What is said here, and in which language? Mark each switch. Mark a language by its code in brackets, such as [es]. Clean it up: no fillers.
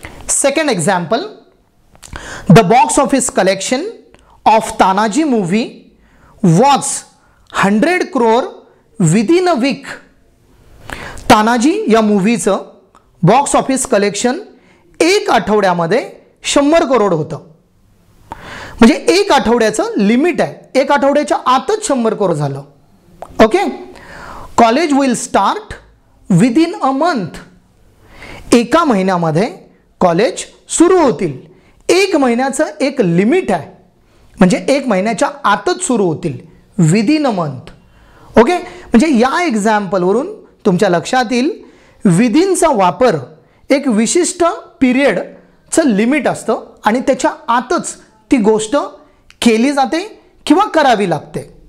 [en] Second example, the box office collection of Tanaji movie was 100 crore within a week. [mr] Tanaji या मूवीचं box office collection एक आठवड्यामध्ये 100 करोड होतं, म्हणजे एक आठवड्याचं लिमिट आहे, एक आठवड्याच्या आतच 100 करोड झालं. [en] Okay, college will start within a month. [mr] एका महिन्यामध्ये कॉलेज सुरू होतील. एक महिन्याचं एक लिमिट आहे, म्हणजे एक महिन्याच्या आतच सुरू होतील, [en] Within a month. [mr] ओके, म्हणजे या एक्झाम्पलवरून तुमच्या लक्षात येईल विदिनचा वापर एक विशिष्ट पिरियडचं लिमिट असतं आणि त्याच्या आतच ती गोष्ट केली जाते किंवा करावी लागते.